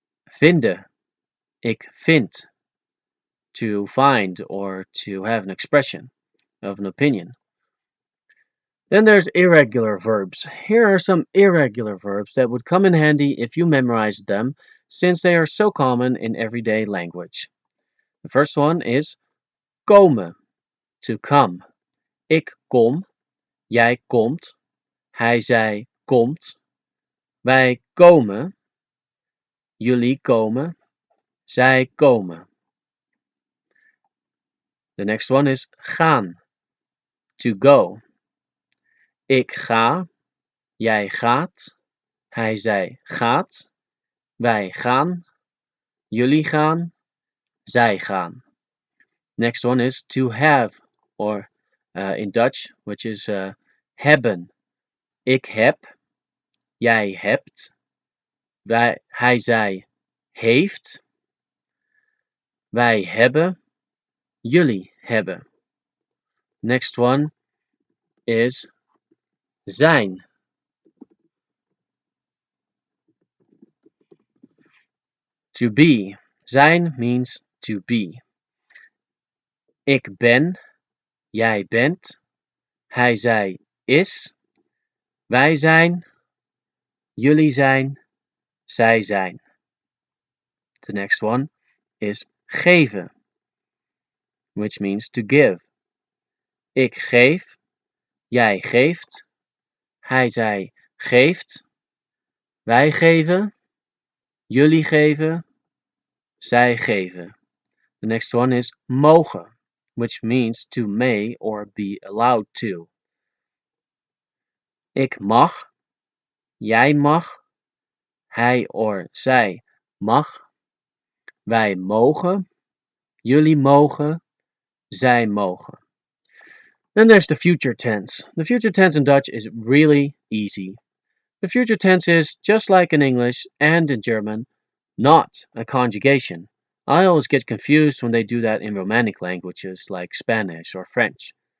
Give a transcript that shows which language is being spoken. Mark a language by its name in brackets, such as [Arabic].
[English] Vinden, [Dutch] ik vind, [English] to find or to have an expression of an opinion. Then there's irregular verbs. Here are some irregular verbs that would come in handy if you memorized them, since they are so common in everyday language. The first one is komen, to come. [Dutch] Ik kom, jij komt, hij zij komt, wij komen, jullie komen, zij komen. [English] The next one is gaan, to go. [Dutch] Ik ga, jij gaat, hij zij gaat, wij gaan, jullie gaan, zij gaan. [English] Next one is to have, or in Dutch, which is hebben. [Dutch] Ik heb, jij hebt, hij zij heeft, wij hebben, jullie hebben. [English] Next one is zijn. To be. Zijn means to be. [Dutch] Ik ben, jij bent, hij zij is, wij zijn, jullie zijn, zij zijn. [English] The next one is geven, which means to give. [Dutch] Ik geef, jij geeft, hij zij geeft, wij geven, jullie geven, zij geven. [English] The next one is mogen, which means to may or be allowed to. [Dutch] Ik mag, jij mag, hij or zij mag, wij mogen, jullie mogen, zij mogen. [English] Then there's the future tense. The future tense in Dutch is really easy. The future tense is, just like in English and in German, not a conjugation. I always get confused when they do that in Romantic languages like Spanish or French.